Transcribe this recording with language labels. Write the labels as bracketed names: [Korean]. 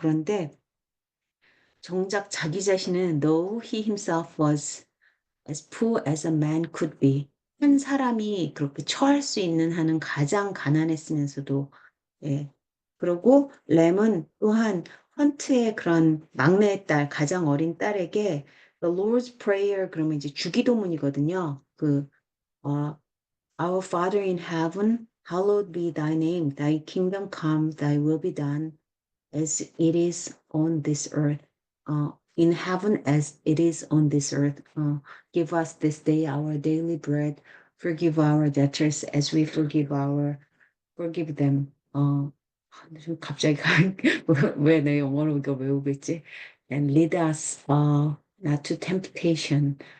[Korean] 그런데 정작 자기 자신은 [English] though he himself was as poor as a man could be. [Korean] 한 사람이 그렇게 처할 수 있는 한은 가장 가난했으면서도, 예. 그리고 램은 또한 헌트의 그런 막내 딸, 가장 어린 딸에게 The Lord's Prayer 그러면 이제 주기도문이거든요. [English] 어, Our Father in heaven, hallowed be thy name. Thy kingdom come, thy will be done as it is on this earth, in heaven as it is on this earth. Give us this day our daily bread. Forgive our debtors as we forgive them. [Korean] 좀 갑자기 왜 내 영어로 이거 외우고 있지? [English] And lead us not to temptation.